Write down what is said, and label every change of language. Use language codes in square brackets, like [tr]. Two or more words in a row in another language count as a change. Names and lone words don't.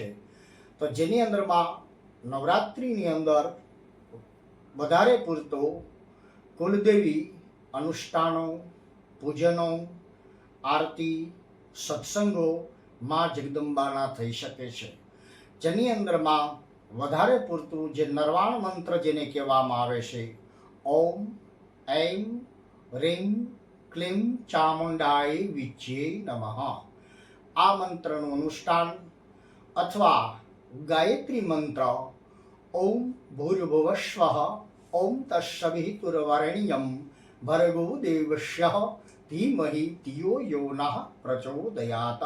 [gu] તો જેની અંદરમાં નવરાત્રિની અંદર વધારે પૂરતો કુલદેવી અનુષ્ઠાનો, પૂજનો, આરતી, સત્સંગો માં જગદંબાના થઈ શકે છે। જેની અંદરમાં વધારે પૂરતું જે નર્વાણ મંત્ર જેને કહેવામાં આવે છે, [sa] ઓમ ऐं ह्रीं क्लीं चामुंडाय विच्चे नमः, [gu] આ મંત્રનું અનુષ્ઠાન, અથવા ગાયત્રી મંત્ર [sa] ओम भूर्भुवस्वः ओम तत्सवितुर्वरेण्यम भर्गो देवस्य धीमहि धियो यो नः प्रचोदयात।